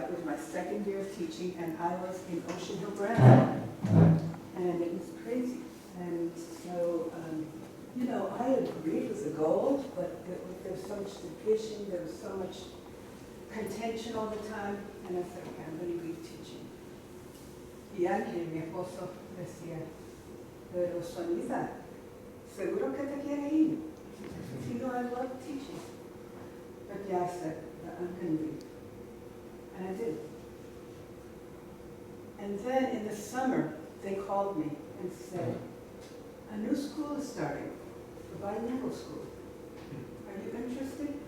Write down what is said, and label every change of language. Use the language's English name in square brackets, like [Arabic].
[English] It was my second year of teaching, and I was in Ocean Hill-Brownsville, and it was crazy. And so, you know, I agreed with the goal, but there was so much division, there was so much contention all the time, and I said, okay, I'm going to leave teaching. [Spanish] Y Ángel, mi esposo, decía, pero Sonita, seguro que te quiere ir. [English] You know, I love teaching. But yeah, I said, I'm going to leave. And I did. And then in the summer, they called me and said, a new school is starting, a bilingual school. Are you interested?